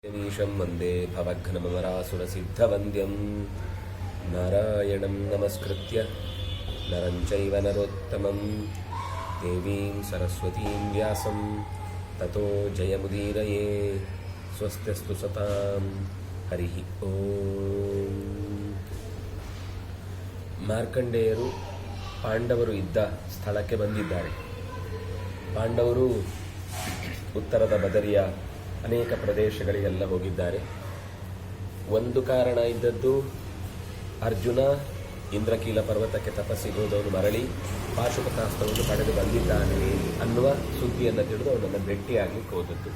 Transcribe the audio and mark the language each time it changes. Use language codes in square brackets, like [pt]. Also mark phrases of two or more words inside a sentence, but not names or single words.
[sa] मीशं वन्दे भवघ्नमरासुरसिद्धवन्द्यं नारायणं नमस्कृत्य नरं चैव नरोत्तमं देवीं सरस्वतीं व्यासं ततो जयमुदीरये स्वस्त्यस्तु सतां हरिः ಓಂ. [kn] ಮಾರ್ಕಂಡೇಯರು ಪಾಂಡವರು ಇದ್ದ ಸ್ಥಳಕ್ಕೆ ಬಂದಿದ್ದಾರೆ. ಪಾಂಡವರು ಉತ್ತರದ ಬದರಿಯ ಅನೇಕ ಪ್ರದೇಶಗಳಿಗೆಲ್ಲ ಹೋಗಿದ್ದಾರೆ. ಒಂದು ಕಾರಣ ಇದ್ದದ್ದು, ಅರ್ಜುನ ಇಂದ್ರಕೀಲ ಪರ್ವತಕ್ಕೆ ತಪಸ್ಸಿಗೆ ಹೋದವನು ಮರಳಿ ಪಾಶುಪತಾಸ್ತ್ರವನ್ನು ಪಡೆದು ಬಂದಿದ್ದಾನೆ ಅನ್ನುವ ಸುದ್ದಿಯನ್ನು ತಿಳಿದು ಅವನನ್ನು ಭೇಟಿಯಾಗಲಿಕ್ಕೆ ಹೋದದ್ದು.